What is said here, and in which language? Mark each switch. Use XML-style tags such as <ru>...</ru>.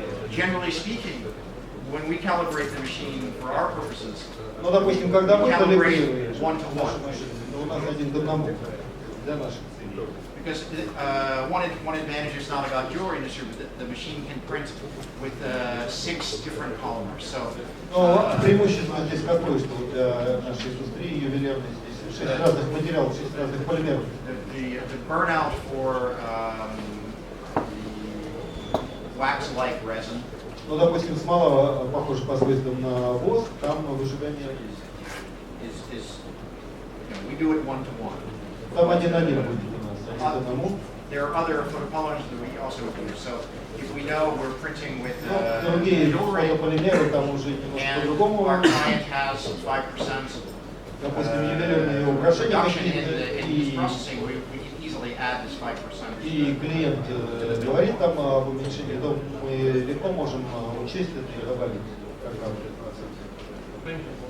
<en>Generally speaking, when we calibrate the machine for our purposes,</en> <ru>Ну, допустим, когда мы калибрируем</ru> <en>Calibrate one to one.</en> <ru>нашу машину, то у нас 1 к 1 для наших целей.</ru> <en>because one advantage is not about jewelry industry, but the machine can print with 6 different polymers. So</en> <ru>Но преимущество здесь какое, что для нашей индустрии ювелирной здесь 6 разных материалов, 6 разных полимеров.</ru> <en>the burnout for the wax-like resin</en> <ru>Ну, допустим, смола похожа по свойствам на воск, там выжигание</ru> <en>is we do it 1 to 1.</en> <ru>там 1 на 1 будет у нас, 1 к 1.</ru> <en>There are other photopolymers that we also use. So if we know we're printing with</en> <ru>Другие</ru> <en>jewelry</en> <ru>фотополимеры там уже немножко</ru> <en>and</en> <ru>по-другому.</ru> <en>our client has 5%,</en> <ru>допустим, ювелирные украшения</ru> <en>reduction</en> <ru>какие-то,</ru> <en>in use processing, we can easily add this 5%.</en> <ru>и клиент говорит там об уменьшении, то мы легко можем учесть это и добавить как раз этот процент.</ru>